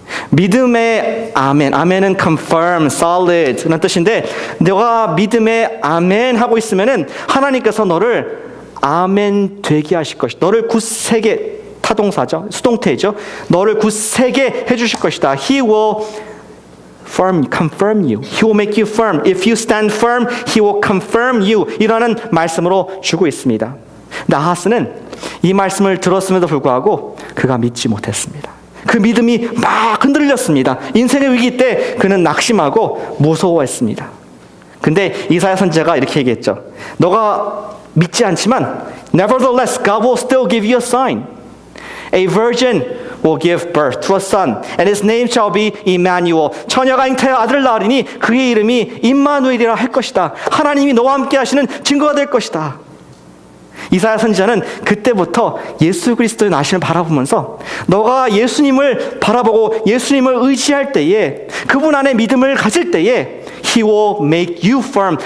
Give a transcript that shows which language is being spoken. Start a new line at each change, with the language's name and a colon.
Korean: 믿음의 아멘. 아멘은 confirm, solid 라는 뜻인데 너가 믿음의 아멘 하고 있으면은 하나님께서 너를 아멘 되게 하실 것이다. 너를 굳세게, 타동사죠. 수동태죠. 너를 굳세게 해주실 것이다.
English: He will confirm you. He will make you firm. If you stand firm, He will confirm you.
Korean: 이라는 말씀으로 주고 있습니다. 근데 아하스는 이 말씀을 들었음에도 불구하고 그가 믿지 못했습니다. 그 믿음이 막 흔들렸습니다. 인생의 위기 때 그는 낙심하고 무서워했습니다. 근데 이사야 선지자가 이렇게 얘기했죠. 너가 믿지 않지만
English: Nevertheless, God will still give you a sign. A virgin will give birth to a son, and his name shall be Emmanuel.
Korean: 처녀가 잉태하여 아들을 낳으리니 그의 이름이 임마누엘이라 할 것이다. 하나님이 너와 함께 하시는 증거가 될 것이다. 이사야 선지자는 그때부터 예수 그리스도의 나심을 바라보면서 너가 예수님을 바라보고 예수님을 의지할 때에, 그분 안에 믿음을 가질 때에
English: He will make you firm.